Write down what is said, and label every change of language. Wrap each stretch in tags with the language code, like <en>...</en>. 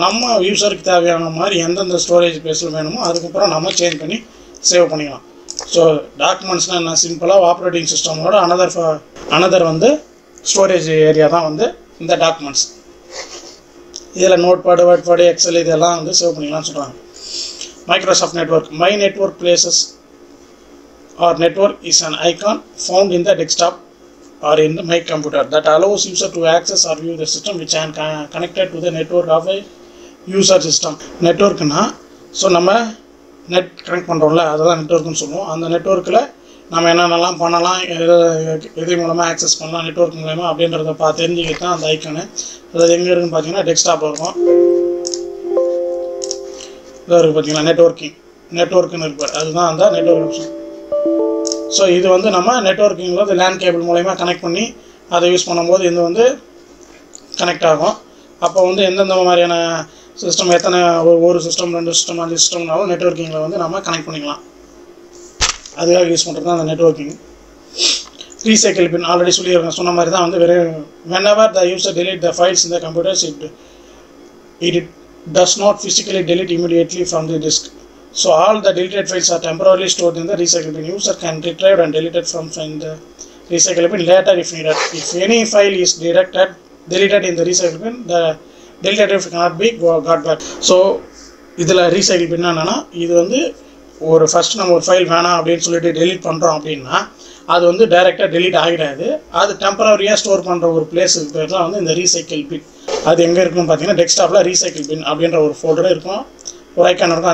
<ta>நம்ம யூஸருக்கு தேவையான மாதிரி எந்தெந்த ஸ்டோரேஜ் பிளேஸில் வேணுமோ அதுக்கப்புறம் நம்ம சேஞ்ச் பண்ணி சேவ் பண்ணிக்கலாம். ஸோ டாக்குமெண்ட்ஸ்னால் என்ன, சிம்பிளாக ஆப்ரேட்டிங் சிஸ்டமோட அனதர் வந்து ஸ்டோரேஜ் ஏரியா தான் வந்து இந்த டாக்குமெண்ட்ஸ். இதில் நோட்பேடு, வேர்ட்பேடு, எக்ஸல் இதெல்லாம் வந்து சேவ் பண்ணிக்கலாம்னு சொல்கிறாங்க. Microsoft network.</ta> <en>My network places or network is an icon found in the desktop or in the my computer that allows user to access or view the system which are connected to the network of a user system.</en> <ta>நெட்வொர்க்னா so நம்ம net connect பண்ணுறோம்ல அதுதான் நெட்வொர்க்குன்னு சொல்லுவோம். அந்த நெட்வொர்க்கில் நம்ம என்னென்னலாம் பண்ணலாம், எது மூலமாக ஆக்சஸ் பண்ணலாம் நெட்வொர்க் மூலமாக அப்படின்றத தெரிஞ்சுக்கிட்டு தான் அந்த ஐக்கானு. அதாவது எங்கே இருக்குன்னு பார்த்தீங்கன்னா டெஸ்க்டாப்பில் இருக்கும். இதாக இருக்குது பார்த்தீங்களா, நெட்வொர்க்குன்னு இருப்பார், அதுதான் அந்த நெட்வொர்க் ஆப்ஷன். ஸோ இது வந்து நம்ம நெட்வொர்க்கிங்கில் லேண்ட் கேபிள் மூலமா கனெக்ட் பண்ணி அதை யூஸ் பண்ணும்போது இது வந்து கனெக்ட் ஆகும். அப்போ வந்து எந்தெந்த மாதிரியான சிஸ்டம், எத்தனை ஒரு சிஸ்டம், 2 சிஸ்டம், 5 சிஸ்டம்னாலும் நெட்வொர்க்கிங்கில் வந்து நம்ம கனெக்ட் பண்ணிக்கலாம். அதுக்காக யூஸ் பண்ணுறது தான் அந்த நெட்வொர்க்கிங். ரீசைக்கிள் பின் ஆல்ரெடி சொன்ன மாதிரி தான் வந்து</ta> <en>whenever the user delete the files in the computers, it does not physically delete immediately from the disk. So all the deleted files are temporarily stored in the recycle bin. User can retrieve and delete it from the recycle bin later if needed. If any file is deleted in the recycle bin, the deleted file cannot be got back.</en> <ta>So இதில் recycle பின் என்னன்னா, இது வந்து ஒரு first நம்ம ஒரு file வேணாம் அப்படின்னு சொல்லிட்டு டெலீட் பண்ணுறோம் அப்படின்னா அது வந்து டைரெக்டாக டெலீட் ஆகிடாது. அது டெம்பரரியாக ஸ்டோர் பண்ணுற ஒரு பிளேஸுக்கு பேர் தான் வந்து இந்த ரீசைக்கிள் பின். அது எங்கே இருக்குன்னு பார்த்தீங்கன்னா டெஸ்க்டாப்பில் ரீசைக்கிள் பின் அப்படின்ற ஒரு ஃபோல்டர் இருக்கும், ஒரு ஐக்கான் இருக்கும்.</ta>